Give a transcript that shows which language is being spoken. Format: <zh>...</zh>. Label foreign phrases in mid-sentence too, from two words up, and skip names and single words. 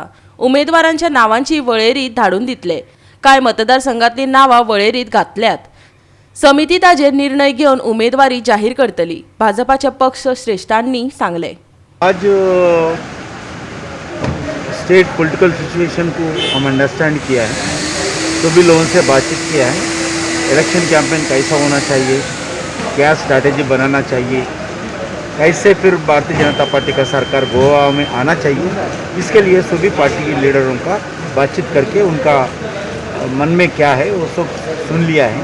<kok>उमेदवारांच्या नांवांची वळेरी धाडून दितले. कांय मतदारसंघांतलीं नांवां वळेरींत घातल्यात. समिती ताजेर निर्णय घेवन उमेदवारी जाहीर करतली. भाजपाच्या पक्ष श्रेष्ठांनी सांगले.</kok> <hi>आज</hi> <en>state political situation</en> <hi>को हम अंडरस्टैंड किया है, सभी लोगों से बातचीत किया है.</hi> <en>election campaign</en> <hi>कैसा होना चाहिए, क्या स्ट्रैटेजी बनाना चाहिए, कैसे फिर भारतीय जनता पार्टी का सरकार गोवा में आना चाहिए, इसके लिए सभी पार्टी के लीडरों का बातचीत करके उनका मन में क्या है वो सब सुन लिया है.</hi>